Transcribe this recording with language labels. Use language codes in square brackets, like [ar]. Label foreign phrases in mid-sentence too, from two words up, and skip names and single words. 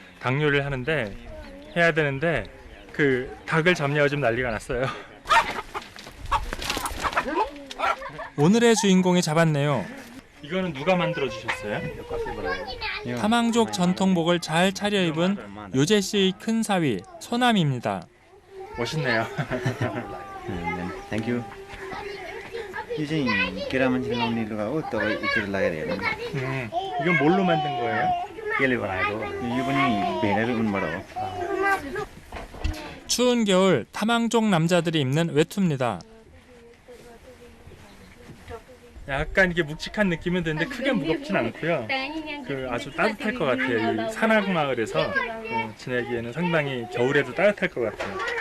[ko] 그래서 닭 요리를 하는데 해야 되는데 그 닭을 잡냐고 좀 난리가 났어요. 오늘의 주인공이 잡았네요. 이거는 누가 만들어 주셨어요? 타망족 전통복을 잘 차려입은 요재 씨의 큰 사위 소남입니다. 멋있네요. [en] Thank you. [ne] यो चाहिँ केरा मान्छेले लाउने लुगा हो तपाईँ एकचोटि लगाएर हेर्नु [ko] 이건 뭘로 만든 거예요? [ne] केले बनाएको यो पनि भेडाकै ऊनबाट हो [ko] 추운 겨울 타망족 남자들이 입는 외투입니다. 약간 이게 묵직한 느낌은 드는데 크게 무겁진 않고요. 그 아주 따뜻할 것 같아요. 이 산악 마을에서 지내기에는 상당히 겨울에도 따뜻할 것 같아요.